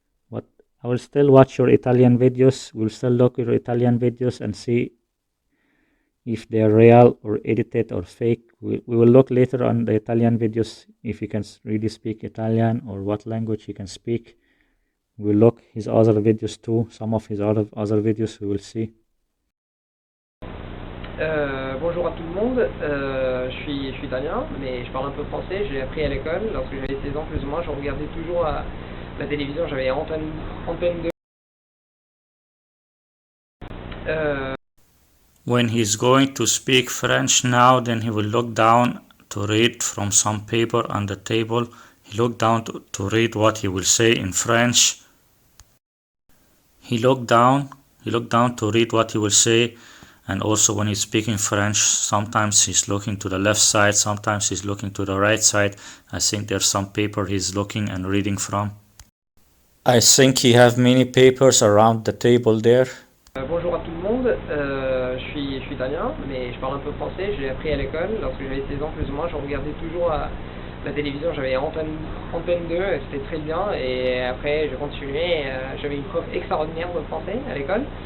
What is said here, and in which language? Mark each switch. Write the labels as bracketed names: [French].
[English] But I will still watch your Italian videos. We'll still look at your Italian videos and see if they're real or edited or fake. We will look later on the Italian videos if he can really speak Italian or what language he can speak. We'll look his other videos too, some of his other videos we will see. [French] Bonjour à tout le monde, je suis italien, mais je parle un peu français, j'ai appris à l'école. Lorsque j'avais 16 ans plus ou moins, je regardais toujours la télévision, j'avais Antenne 2. [English] When he's going to speak French now, then he will look down to read from some paper on the table. He looked down to read what he will say in French. He looked down to read what he will say. And also when he's speaking French, sometimes he's looking to the left side, sometimes he's looking to the right side. I think there's some paper he's looking and reading from. I think he have many papers around the table there. [French] Bonjour à tout le monde, je suis italien, mais je parle un peu français, j'ai appris à l'école. Lorsque j'avais 16 ans plus ou moins, je regardais toujours la télévision, j'avais Antenne 2, c'était très bien. Et après, j'ai continué, j'avais une prof extraordinaire de français à l'école.